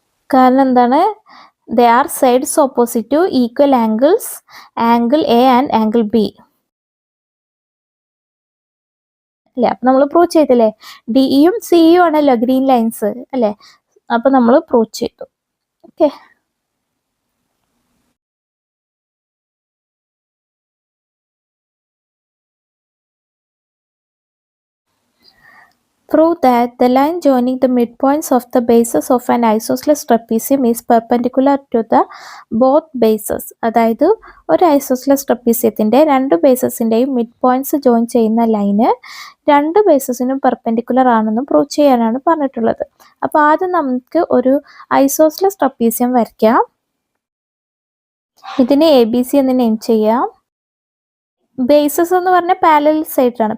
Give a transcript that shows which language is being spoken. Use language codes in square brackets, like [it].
[ml] കാരണം എന്താണ്, [en] They are sides opposite to equal angles, angle A and angle B അല്ലേ. [ml] അപ്പം നമ്മൾ പ്രൂവ് ചെയ്തില്ലേ, DEയും CEയും ആണല്ലോ ഗ്രീൻ ലൈൻസ് അല്ലേ. അപ്പം നമ്മൾ പ്രൂവ് ചെയ്തു. [en] Okay, prove that the line joining the midpoints of the bases of an isosceles trapezium is perpendicular to the both bases. [ml] അതായത് ഒരു ഐസോസ്ലസ് ട്രപ്പീസിയത്തിന്റെ രണ്ട് ബേസസിന്റെയും മിഡ് പോയിന്റ്സ് ജോയിൻ ചെയ്യുന്ന ലൈന് രണ്ട് ബേസസിനും പെർപെൻഡിക്കുലർ ആണെന്ന് പ്രൂവ് ചെയ്യാനാണ് പറഞ്ഞിട്ടുള്ളത്. അപ്പോൾ ആദ്യം നമുക്ക് ഒരു ഐസോസ്ലസ് ട്രപ്പീസിയം വരയ്ക്കാം. ഇതിനെ ABC എന്ന് നെയിം ചെയ്യാം. ബേസസ് എന്ന് പറഞ്ഞാൽ പാരലൽ സൈഡ്സ് ആണ്.